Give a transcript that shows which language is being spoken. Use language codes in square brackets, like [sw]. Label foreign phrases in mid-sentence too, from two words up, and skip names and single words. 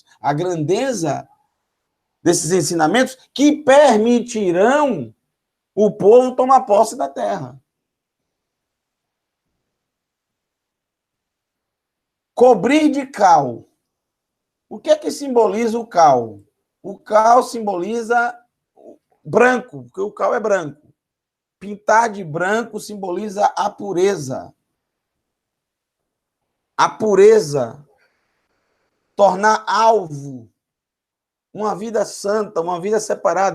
[pt] A grandeza desses ensinamentos que permitirão o povo tomar posse da terra. Cobrir de cal. O que é que simboliza o cal? O cal simboliza branco, porque o cal é branco. Pintar de branco simboliza a pureza. A pureza. Tornar alvo uma vida santa, uma vida separada.